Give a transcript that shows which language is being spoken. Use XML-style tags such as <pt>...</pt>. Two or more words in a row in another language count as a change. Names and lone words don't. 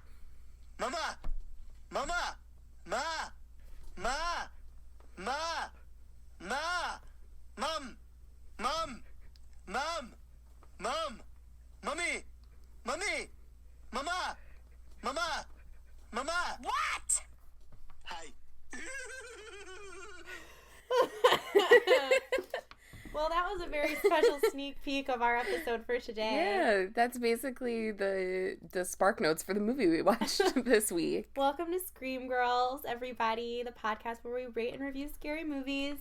<en>Mama! Mama! Ma! Ma! Ma! Ma! Mom! Mom! Mom! Mom! Mommy! Mommy! Mama! Mama! Mama! What? Hi. Well, that was a very special sneak peek of our episode for today. Yeah, that's basically the spark notes for the movie we watched this week. Welcome to Scream Girls, everybody, the podcast where we rate and review scary movies.</en>